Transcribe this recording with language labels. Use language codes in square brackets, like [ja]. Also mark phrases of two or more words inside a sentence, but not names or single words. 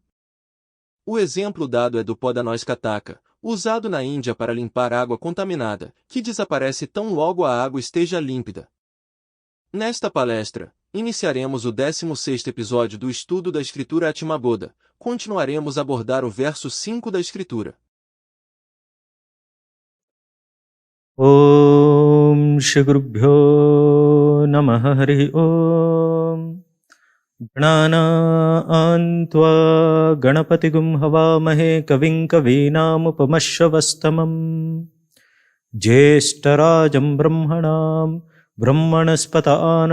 [pt] O exemplo dado é do pó da noz Kataka, usado na Índia para limpar água contaminada, que desaparece tão logo a água esteja límpida. Nesta palestra, iniciaremos o 16º episódio do estudo da Escritura Atmaboda. Continuaremos a abordar o verso 5 da Escritura. [sa] Om Shri Gurubhyo Namaha Harihi Om Gnana Ganapatigum Havamahe Kavim Kavinamupamashravastamam Jyeshtarajam Brahmanam Brahmanaspatana